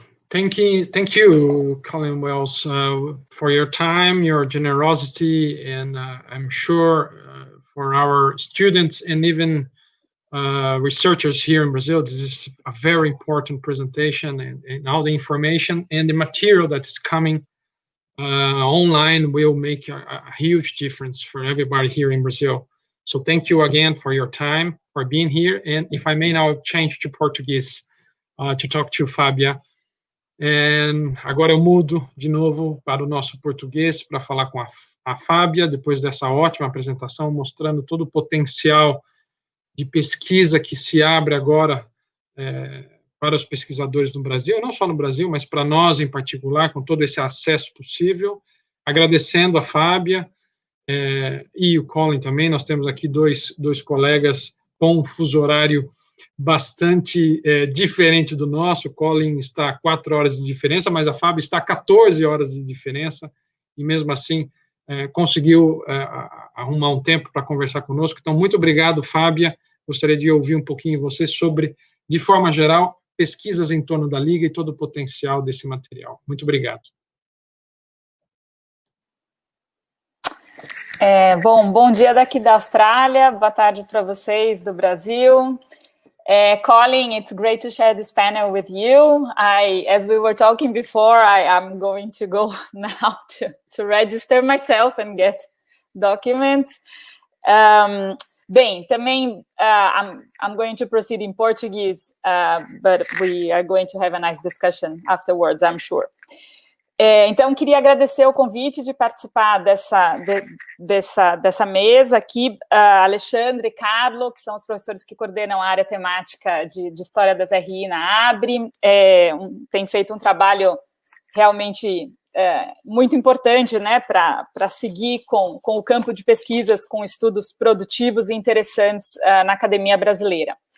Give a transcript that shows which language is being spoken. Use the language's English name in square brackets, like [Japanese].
[English] Thank you, Colin Wells, for your time, your generosity, and I'm sure for our students and even researchers here in Brazil, this is a very important presentation, and all the information and the material that is coming online will make a huge difference for everybody here in Brazil. So thank you again for your time, for being here, and if I may now change to Portuguese to talk to Fábia. [Portuguese] Agora eu mudo de novo para o nosso português para falar com a Fábia, depois dessa ótima apresentação, mostrando todo o potencial de pesquisa que se abre agora para os pesquisadores no Brasil, não só no Brasil, mas para nós em particular, com todo esse acesso possível. Agradecendo a Fábia e o Colin também, nós temos aqui dois colegas com um fuso horário bastante diferente do nosso. O Colin está a 4 horas de diferença, mas a Fábia está a 14 horas de diferença, e mesmo assim conseguiu arrumar um tempo para conversar conosco. Então, muito obrigado, Fábia. Gostaria de ouvir um pouquinho você sobre, de forma geral, pesquisas em torno da Liga e todo o potencial desse material. Muito obrigado. Bom dia daqui da Austrália, boa tarde para vocês do Brasil. [English] Colin, it's great to share this panel with you. As we were talking before, I'm going to go now to register myself and get documents. [Portuguese] Bem, também [English] I'm going to proceed in Portuguese, but we are going to have a nice discussion afterwards, I'm sure. [Portuguese] Então, queria agradecer o convite de participar dessa mesa aqui, Alexandre e Carlo, que são os professores que coordenam a área temática de História das RI na ABRE, tem feito um trabalho realmente muito importante, né, para seguir com o campo de pesquisas, com estudos produtivos e interessantes na academia brasileira.